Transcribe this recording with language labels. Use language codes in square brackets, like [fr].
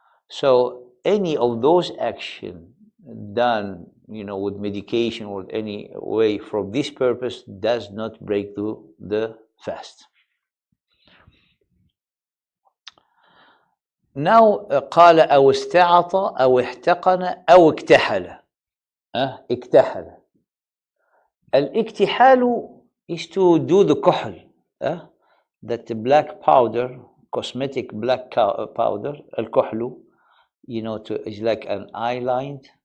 [en] So any of those actions done, with medication or any way from this purpose does not break the fast. [ar] Now, قال أو استعط أو احتقن أو اكتحل. اكتحل. [en] الاكتحال is to do the كحل. That black powder, cosmetic black powder, الكحل, is like an eyeline.